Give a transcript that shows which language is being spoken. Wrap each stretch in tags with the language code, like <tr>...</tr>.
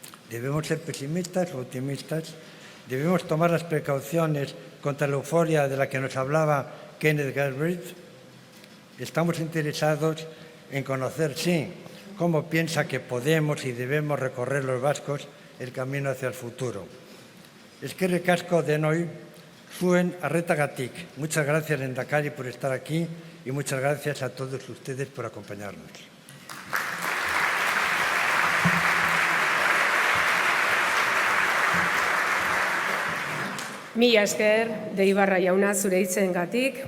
<es>¿Debemos ser pesimistas o optimistas? ¿Debemos tomar las precauciones contra la euforia de la que nos hablaba Kenneth Galbraith? Estamos interesados en conocer, sí, cómo piensa que podemos y debemos recorrer los vascos el camino hacia el futuro.</es> <eu>Eskerrik asko denoi, zuen arretagatik.</eu> <es>Muchas gracias, Lehendakari, por estar aquí y muchas gracias a todos ustedes por acompañarnos.</es> <eu>Mila esker de Ibarra jauna zure hitzengatik.</eu>